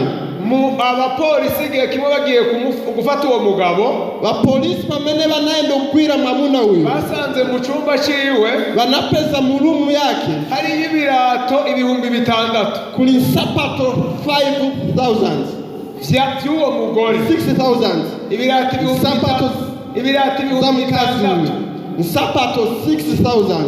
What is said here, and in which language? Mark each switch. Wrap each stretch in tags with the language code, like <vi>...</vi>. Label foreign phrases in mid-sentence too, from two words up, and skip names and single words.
<rn>abapolisi igihe kimwe bagiye gufata uwo mugabo</rn> <ny>bapolisi pamene banaenda kukwira mwamuna uyu</ny> <rn>basanze mu cyumba ciwe</rn> <ny>banapeza mu rumu yake</ny> <rn>hari ibirato 6,000</rn> <ny>kuri sapato 5,000</ny> <rn>vy'uwo mugore 6,000 ibirato 6,000</rn> <ny>sapato 6,000</ny>